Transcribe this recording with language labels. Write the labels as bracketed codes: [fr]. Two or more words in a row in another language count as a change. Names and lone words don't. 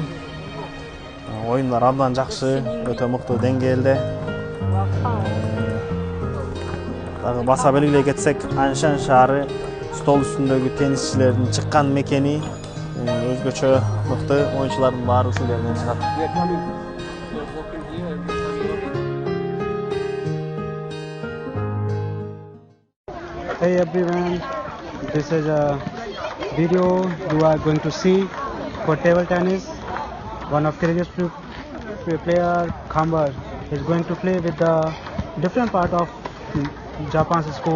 [ky] Оюндар абдан жакшы, өтө мыктуу деңгээлде. Дагы баса белгилей кетсек, Аншан шаары стол үстүндөгү теннисчилердин чыккан мекени, өзгөчө мыкты оюнчулардын баары ушул жерден чыгат. [en] Hey everyone, this is a video you are going to see for table tennis. One of greatest player, Khambar, is going to play with the different part of Japan's school.